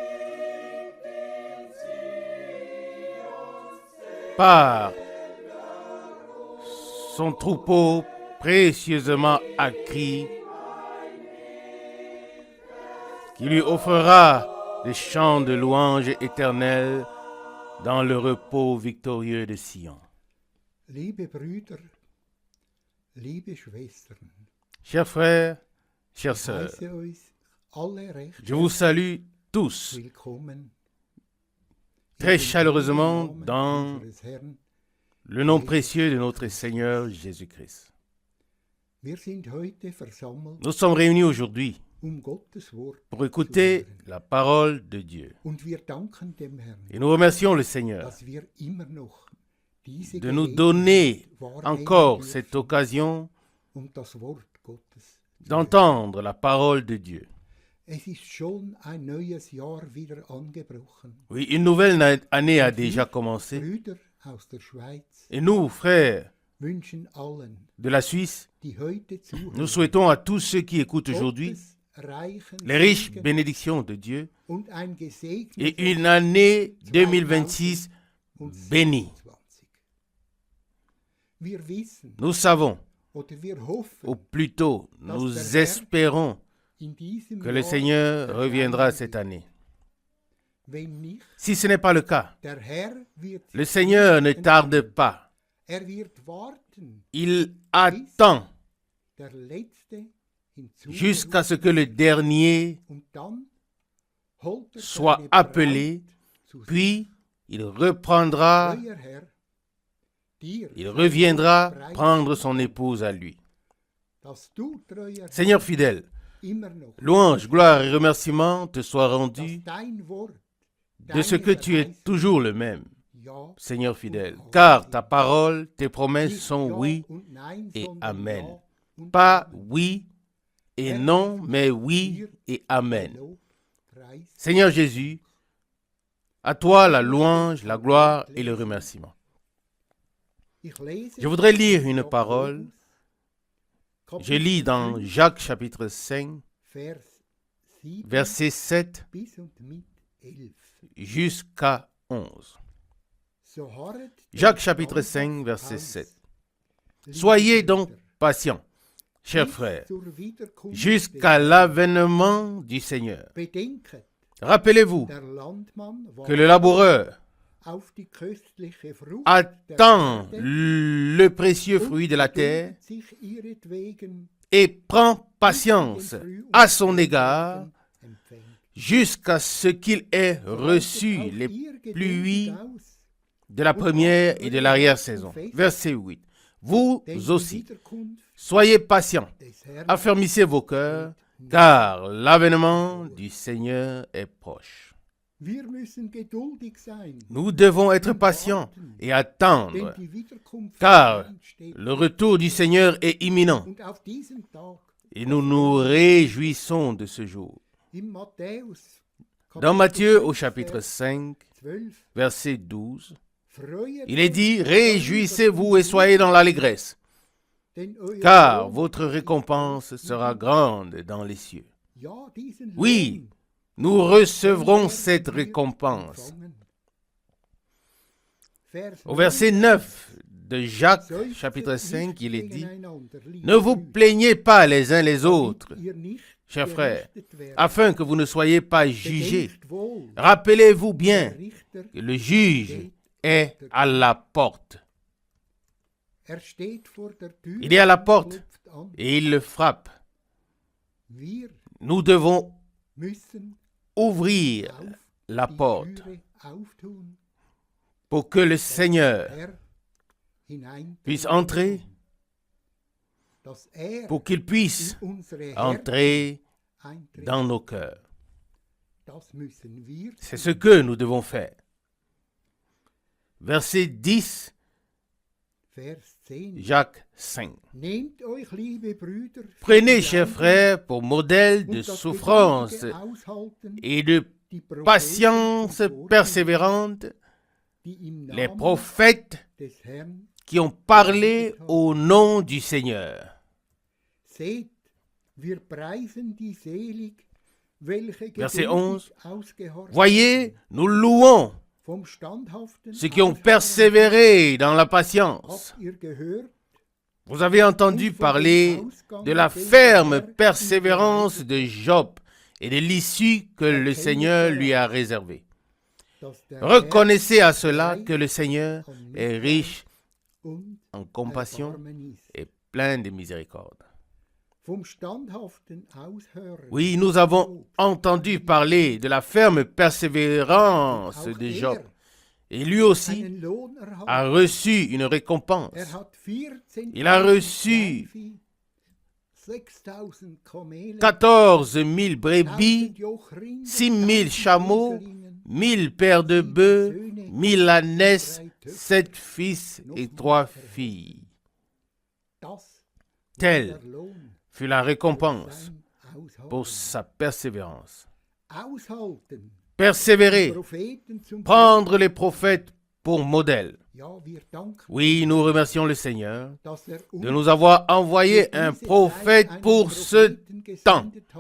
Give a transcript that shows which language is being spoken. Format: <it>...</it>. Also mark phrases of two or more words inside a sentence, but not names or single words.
<fr>par son troupeau précieusement acquis, qui lui offrira des chants de louange éternels dans le repos victorieux de Sion.</fr> <de>Liebe Brüder, liebe Schwestern,</de> <fr>Chers frères, chères sœurs,</fr> <de>heiße euch alle recht</de> <fr>je vous salue tous</fr> <de>willkommen</de> <fr>très</fr> <de>in den</de> <fr>chaleureusement</fr> <de>Namen</de> <fr>dans</fr> <de>unseres Herrn.</de> <fr>le nom précieux de notre Seigneur Jésus-Christ.</fr> <de>Wir sind heute versammelt,</de> <fr>Nous sommes réunis aujourd'hui</fr> <de>Gottes Wort</de> <fr>pour écouter la parole de Dieu.</fr> <de>und wir danken dem Herrn,</de> <fr>Et nous remercions le Seigneur</fr> <de>dass wir immer noch diese</de> <fr>de nous</fr> <de>Gelegenheit</de> <fr>donner</fr> <de>wahrnehmen</de> <fr>encore</fr> <de>dürfen,</de> <fr>cette occasion</fr> <de>das Wort Gottes zu hören.</de> <fr>d'entendre la parole de Dieu.</fr> <de>Es ist schon ein neues Jahr wieder angebrochen.</de> <fr>Oui, une nouvelle année a déjà commencé.</fr> <de>Brüder aus der Schweiz</de> <fr>Et nous, frères</fr> <de>wünschen allen,</de> <fr>de la Suisse,</fr> <de>die heute</de> <fr>nous</fr> <de>zuhören,</de> <fr>souhaitons à tous ceux qui écoutent aujourd'hui</fr> <de>Gottes reichen</de> <fr>les riches</fr> <de>Segen</de> <fr>bénédictions de Dieu</fr> <de>und ein gesegnetes</de> <fr>et une année 2026 bénie.</fr> <de>2020. Wir wissen</de> <fr>Nous savons,</fr> <de>oder wir hoffen,</de> <fr>ou plutôt nous espérons,</fr> <de>in diesem</de> <fr>que le</fr> <de>Jahr</de> <fr>Seigneur reviendra cette année.</fr> <de>Wenn nicht,</de> <fr>Si ce n'est pas le cas,</fr> <de>der Herr wird</de> <fr>le Seigneur ne tarde pas.</fr> <de>Er wird warten,</de> <fr>Il attend</fr> <de>der Letzte</de> <fr>jusqu'à ce que le dernier</fr> <de>und dann holt er</de> <fr>soit</fr> <de>seine</de> <fr>appelé,</fr> <de>Braut zu sich.</de> <fr>puis il reprendra,</fr> <de>Treuer Herr, dir</de> <fr>il</fr> <de>sei</de> <fr>reviendra</fr> <de>Lob, Preis,</de> <fr>prendre son épouse à lui.</fr> <de>dass du, treuer</de> <fr>Seigneur</fr> <de>Herr,</de> <fr>fidèle,</fr> <de>immer noch,</de> <fr>louange, gloire et remerciements te soient</fr> <de>dass</de> <fr>rendus</fr> <de>dein Wort,</de> <fr>de ce que tu es</fr> <de>Verheißung,</de> <fr>toujours le même,</fr> <de>Ja</de> <fr>Seigneur fidèle,</fr> <de>und</de> <fr>car</fr> <de>Amen</de> <fr>ta parole, tes promesses</fr> <de>nicht</de> <fr>sont</fr> <de>Ja</de> <fr>oui</fr> <de>und Nein,</de> <fr>et</fr> <de>sondern</de> <fr>Amen.</fr> <de>Ja und</de> <fr>Pas</fr> <de>Amen.</de> <fr>oui et</fr> <de>Herr</de> <fr>non,</fr> <de>Jesus,</de> <fr>mais oui</fr> <de>dir</de> <fr>et</fr> <de>sei</de> <fr>Amen.</fr> <de>Lob, Preis.</de> <fr>Seigneur Jésus, à toi la louange, la gloire et le remerciement.</fr> <de>Ich lese</de> <fr>Je voudrais lire</fr> <de>aus</de> <fr>une</fr> <de>Jakobus,</de> <fr>parole. Je</fr> <de>Kapitel</de> <fr>lis dans</fr> <de>5,</de> <fr>Jacques chapitre 5,</fr> <de>Vers 7</de> <fr>versets 7</fr> <de>bis und mit 11.</de> <fr>jusqu'à 11.</fr> <de>So harret</de> <fr>Jacques</fr> <de>den</de> <fr>chapitre</fr> <de>standhaft</de> <fr>5, verset</fr> <de>aus,</de> <fr>7.</fr> <de>liebe</de> <fr>Soyez donc</fr> <de>Brüder,</de> <fr>patients, chers</fr> <de>bis</de> <fr>frères,</fr> <de>zur Wiederkunft</de> <fr>jusqu'à</fr> <de>des</de> <fr>l'avènement du Seigneur.</fr> <de>Bedenket,</de> <fr>Rappelez-vous</fr> <de>der Landmann</de> <fr>que le laboureur</fr> <de>auf die köstliche Frucht</de> <fr>attend</fr> <de>der Erde</de> <fr>le précieux</fr> <de>und</de> <fr>fruit de la terre</fr> <de>geduldet sich ihretwegen,</de> <fr>et prend</fr> <de>bis sie den</de> <fr>patience</fr> <de>Früh- und</de> <fr>à son égard</fr> <de>Segen empfängt.</de> <fr>jusqu'à ce qu'il ait</fr> <de>So</de> <fr>reçu</fr> <de>haltet auch</de> <fr>les</fr> <de>ihr geduldig</de> <fr>pluies</fr> <de>aus,</de> <fr>de la première et de l'arrière-saison. Verset 8. Vous</fr> <de>denn die</de> <fr>aussi,</fr> <de>Wiederkunft</de> <fr>soyez patients,</fr> <de>des Herrn</de> <fr>affermissez vos cœurs, car l'avènement du Seigneur est proche.</fr> <de>Wir müssen geduldig sein,</de> <fr>Nous devons être patients et</fr> <de>denn</de> <fr>attendre,</fr> <de>die Wiederkunft</de> <fr>car</fr> <de>des Herrn steht</de> <fr>le retour du Seigneur est imminent</fr> <de>und auf diesen Tag</de> <fr>et nous nous réjouissons de ce jour.</fr> <de>im Matthäus</de> <fr>Dans</fr> <de>Kapitel</de> <fr>Matthieu</fr> <de>5,</de> <fr>au chapitre</fr> <de>Vers</de> <fr>5,</fr> <de>12,</de> <fr>verset 12,</fr> <de>Freuet</de> <fr>il est dit,</fr> <de>euch</de> <fr>réjouissez-vous et soyez dans l'allégresse,</fr> <de>denn euer</de> <fr>car</fr> <de>Lohn</de> <fr>votre</fr> <de>ist</de> <fr>récompense</fr> <de>groß</de> <fr>sera</fr> <de>im</de> <fr>grande dans les cieux.</fr> <de>Himmel. Ja, diesen</de> <fr>Oui,</fr> <de>Lohn</de> <fr>nous recevrons</fr> <de>werden</de> <fr>cette</fr> <de>wir</de> <fr>récompense.</fr> <de>empfangen. Vers</de> <fr>Au verset 9 de Jacques,</fr> <de>Seufzt</de> <fr>chapitre 5,</fr> <de>nicht</de> <fr>il est dit,</fr> <de>gegeneinander, liebe</de> <fr>ne vous</fr> <de>Brüder,</de> <fr>plaignez pas les uns les</fr> <de>damit</de> <fr>autres,</fr> <de>ihr nicht</de> <fr>chers frères,</fr> <de>gerichtet werdet.</de> <fr>afin que vous ne soyez pas jugés.</fr> <de>Bedenkt wohl,</de> <fr>Rappelez-vous</fr> <de>der</de> <fr>bien</fr> <de>Richter</de> <fr>que le juge est à la porte.</fr> <de>Er steht vor der Tür</de> <fr>Il est à la</fr> <de>und</de> <fr>porte</fr> <de>klopft an.</de> <fr>et il le frappe.</fr> <de>Wir</de> <fr>Nous devons</fr> <de>müssen</de> <fr>ouvrir</fr> <de>auf</de> <fr>la</fr> <de>die</de> <fr>porte</fr> <de>Türe auftun,</de> <fr>pour que le Seigneur</fr> <de>Herr hinein,</de> <fr>puisse entrer,</fr> <de>dass er</de> <fr>pour qu'il puisse</fr> <de>in unsere Herzen</de> <fr>entrer</fr> <de>eintritt.</de> <fr>dans nos cœurs.</fr> <de>Das müssen wir</de> <fr>C'est ce que nous devons faire. Verset 10,</fr> <de>Vers 10.</de> <fr>Jacques 5.</fr> <de>Nehmt euch, liebe Brüder, für</de> <fr>Prenez,</fr> <de>die</de> <fr>chers</fr> <de>Leiden</de> <fr>frères, pour modèle</fr> <de>und</de> <fr>de</fr> <de>das</de> <fr>souffrance</fr> <de>geduldige Aushalten,</de> <fr>et de</fr> <de>die Propheten</de> <fr>patience</fr> <de>zuvor,</de> <fr>persévérante,</fr> <de>die im</de> <fr>les</fr> <de>Namen</de> <fr>prophètes</fr> <de>des Herrn</de> <fr>qui ont parlé au nom du Seigneur.</fr> <de>seht, wir preisen die selig, welche</de> <fr>Verset</fr> <de>geduldig</de> <fr>11.</fr> <de>ausgehorcht</de> <fr>Voyez, nous louons</fr> <de>vom standhaften</de> <fr>ceux qui ont</fr> <de>Ausharren</de> <fr>persévéré dans la patience.</fr> <de>habt ihr gehört,</de> <fr>Vous avez entendu parler de la ferme persévérance de Job et de l'issue que le Seigneur lui a réservée.</fr> <de>dass der</de> <fr>Reconnaissez à</fr> <de>Herr</de> <fr>cela</fr> <de>reich</de> <fr>que le Seigneur</fr> <de>an</de> <fr>est</fr> <de>Mitleid</de> <fr>riche</fr> <de>und</de> <fr>en compassion</fr> <de>Erbarmen ist.</de> <fr>et plein de miséricorde.</fr> <de>Vom standhaften Aushören</de> <fr>Oui, nous avons entendu parler de la ferme persévérance</fr> <de>auch</de> <fr>de</fr> <de>er</de> <fr>Job. Et lui aussi</fr> <de>einen Lohn erhalten.</de> <fr>a reçu une récompense.</fr> <de>Hat 14</de> <fr>Il a reçu</fr> <de>6000 Kamele,</de> <fr>14 000 brebis,</fr> <de>1000 Jochrinder,</de> <fr>6 000 1000 chameaux,</fr> <de>Eselinnen,</de> <fr>1000 paires de bœufs, 1000 ânesses, 7 fils et 3 filles.</fr> <de>das</de> <fr>Tel</fr> <de>war der Lohn</de> <fr>fut la</fr> <de>für</de> <fr>récompense</fr> <de>sein Aushalten.</de> <fr>pour sa persévérance.</fr> <de>Aushalten,</de> <fr>Persévérer,</fr> <de>Propheten zum</de> <fr>prendre les prophètes pour modèle.</fr> <de>Ja, wir danken,</de> <fr>Oui, nous remercions le Seigneur</fr> <de>dass er</de> <fr>de</fr> <de>uns</de> <fr>nous avoir</fr> <de>für</de> <fr>envoyé un</fr> <de>diese</de> <fr>prophète</fr> <de>Zeit einen</de> <fr>pour ce</fr> <de>Propheten</de> <fr>temps.</fr> <de>gesendet hat.</de>